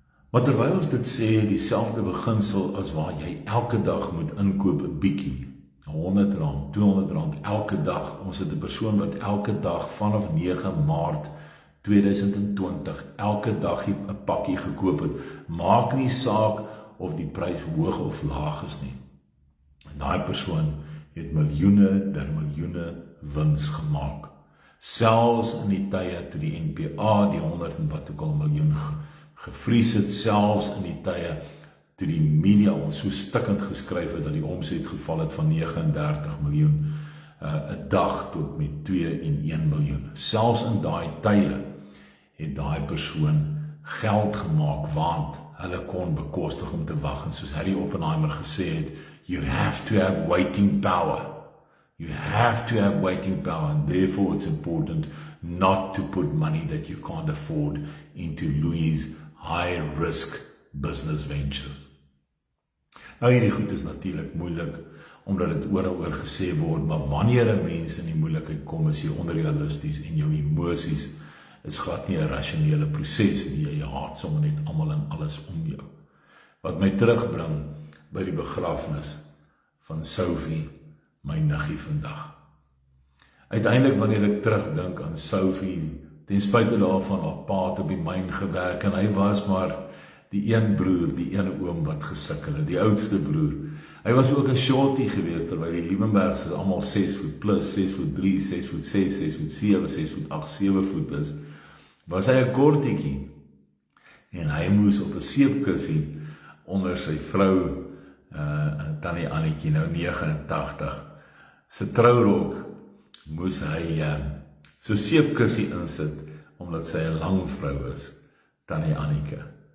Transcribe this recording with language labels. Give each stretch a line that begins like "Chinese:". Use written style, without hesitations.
Afrikaans: Maar terwyl ons dit sê, dieselfde beginsel as waar jy elke dag moet inkoop 'n bietjie, R100, R200 elke dag. Ons het 'n persoon wat elke dag vanaf 9 Maart 2020 elke dag 'n pakkie gekoop het. Maak nie saak of die prys hoog of laag is nie. En daai persoon het miljoene der miljoene wins gemaak. Selfs in die tye toe die NPA die 100 en wat ook al miljoen gevries het, selfs in die tye toe die media ons so stikkend geskryf het dat die omset geval het van 39 miljoen 'n dag tot met 2 en 1 miljoen. Selfs in daai tye het daai persoon geld gemaak, want hulle kon bekostig om te wag, en soos Harry Oppenheimer gesê het,
English: you have to have waiting power. You have to have waiting power, and therefore it's important not to put money that you can't afford into Louis' high-risk business ventures.
Afrikaans: Nou hierdie goed is natuurlik moeilik, omdat dit oor en oor gesê word, maar wanneer 'n mens in die moeilikheid kom, is jy onrealisties en jou emosies is glad nie 'n rasionele proses nie, jy haat sommer net almal en alles om jou. Wat my terugbring by die begrafnis van Sophie, my niggie vandag. Uiteindelik wanneer ek terugdink aan Sophie, ten spyte daarvan haar pa het op die myn gewerk, en hy was maar die een broer, die een oom wat gesukkel het, die oudste broer. Hy was ook 'n shorty geweest, terwyl die Liebenbergs is almal 6 voet plus, 6 voet 3, 6 voet 6, 6 voet 7, 6 voet 8, 7 voet is, was hy 'n kortetjie. En hy moes op 'n seepkussie onder sy vrou, Tannie Annetjie, nou 89, sy trourok, moes hy so seepkussie insit, omdat sy 'n lang vrou is, Tannie Annetjie.